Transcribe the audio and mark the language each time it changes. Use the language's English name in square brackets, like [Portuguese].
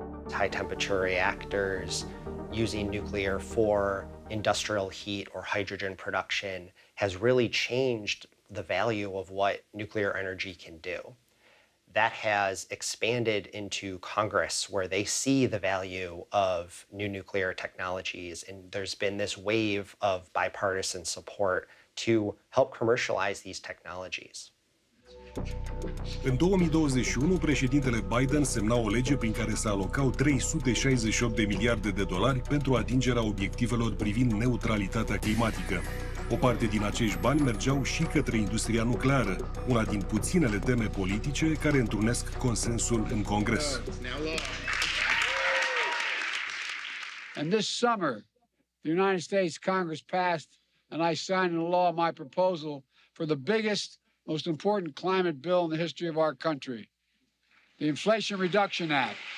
[English] High-temperature reactors, using nuclear for industrial heat or hydrogen production has really changed the value of what nuclear energy can do. That has expanded into Congress, where they see the value of new nuclear technologies, and there's been this wave of bipartisan support to help commercialize these technologies. [Romanian] În 2021, președintele Biden semna o lege prin care se alocau 368 de miliarde de dolari pentru atingerea obiectivelor privind neutralitatea climatică. O parte din acești bani mergeau și către industria nucleară, una din puținele teme politice care întrunesc consensul în Congres. [English] And this summer, the United States Congress passed, and I signed into law my proposal for the biggest, most important climate bill in the history of our country, the Inflation Reduction Act.